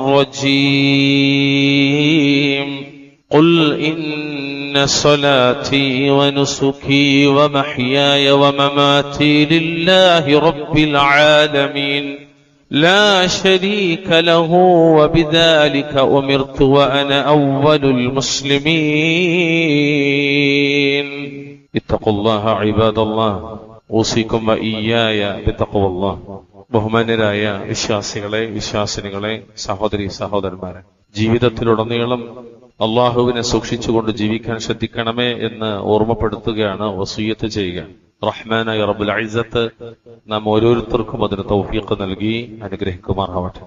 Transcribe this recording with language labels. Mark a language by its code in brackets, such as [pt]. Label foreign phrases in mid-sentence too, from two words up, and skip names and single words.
[ar] الرجيم قل إن صلاتي ونسكي ومحياي ومماتي لله رب العالمين لا شريك له وبذلك أمرت وأنا أول المسلمين اتقوا الله عباد الله أوصيكم وإياي بتقوى الله. [ml] ബഹുമാന്യരായ വിശ്വാസിനികളെ സഹോദരി സഹോദരന്മാരെ, ജീവിതത്തിലുടനീളം അള്ളാഹുവിനെ സൂക്ഷിച്ചുകൊണ്ട് ജീവിക്കാൻ ശ്രദ്ധിക്കണമേ എന്ന് ഓർമ്മപ്പെടുത്തുകയാണ്, വസിയ്യത്ത് ചെയ്യുക. റഹ്മാനായ [ar] رب العزة [ml] നാം ഓരോരുത്തർക്കും അതിന് തൗഫീഖ് നൽകി അനുഗ്രഹിക്കുമാറാവട്ടെ.